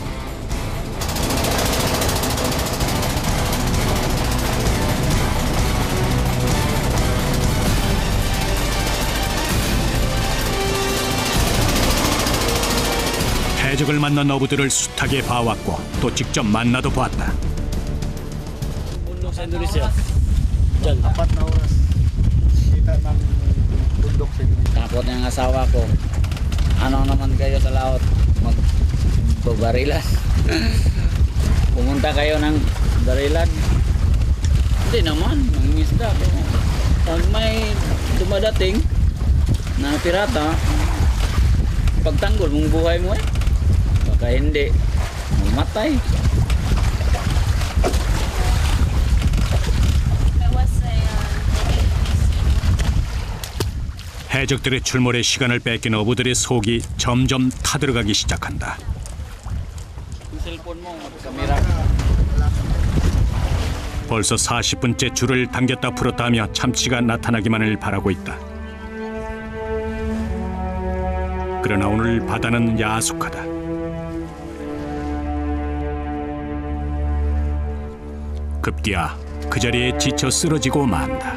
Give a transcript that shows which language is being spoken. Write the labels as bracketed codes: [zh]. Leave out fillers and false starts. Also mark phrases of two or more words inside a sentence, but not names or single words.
[ko] 해적을 만난 어부들을 숱하게 봐왔고 또 직접 만나도 보았다. [tl] Bundok sa Indonesia. Diyan. 4 na oras. Kita ng bundok sa Indonesia. Takot ng asawa ko. Ano naman kayo sa laot? Magbabarilan. Pumunta kayo ng barilan. Hindi naman, mangingisda. Pag may dumadating na pirata, pagtanggol mong buhay mo eh. Baka hindi, mamatay. [ko] 해적들의 출몰에 시간을 뺏긴 어부들의 속이 점점 타들어가기 시작한다. [tl] Cellphone mo, kamera. [ko] 벌써 40분째 줄을 당겼다 풀었다 하며 참치가 나타나기만을 바라고 있다. 그러나 오늘 바다는 야속하다. 급기야 그 자리에 지쳐 쓰러지고 만다.